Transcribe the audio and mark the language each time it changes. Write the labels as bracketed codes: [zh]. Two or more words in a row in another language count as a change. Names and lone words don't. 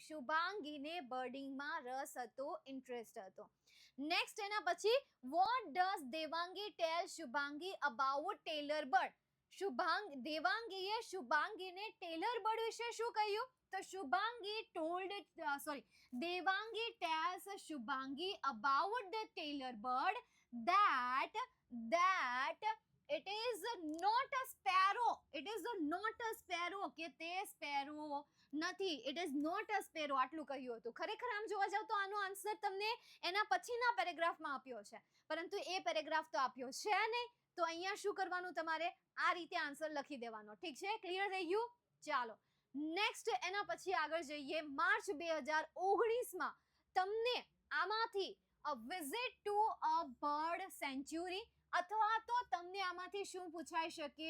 [gu] શુભાંગીને બર્ડિંગમાં રસ હતો, ઇન્ટરેસ્ટ હતો. [en] નેક્સ્ટ [gu] એના પછી, [en] what does Devangi tell Shubhangi about tailor bird? [gu] દેવાંગીએ શુભાંગીને [en] tailor bird [gu] વિશે શું કહ્યું? [en] તો શુભાંગી દેવાંગી tells શુભાંગી about the tailor bird that it is not a sparrow. It is not a sparrow, [gu] કે તે સ્પેરો નથી. [en] It is not a sparrow, [gu] આટલું કહ્યું હતું. ખરેખર આમ જોવા જાવ તો આનો આન્સર તમને એના પછીના પેરેગ્રાફમાં આપ્યો છે, પરંતુ એ પેરેગ્રાફ તો આપ્યો છે નહીં. તો અહીંયા શું કરવાનું? તમારે આ રીતે આન્સર લખી દેવાનો. ઠીક છે? ક્લિયર થઈ ગયું? ચાલો નેક્સ્ટ એના પછી આગળ જઈએ. માર્ચ 2019માં તમને આમાંથી અ વિઝિટ ટુ અ બર્ડ સેન્ચ્યુરી, અથવા તો તમને આમાંથી શું પૂછાઈ શકે?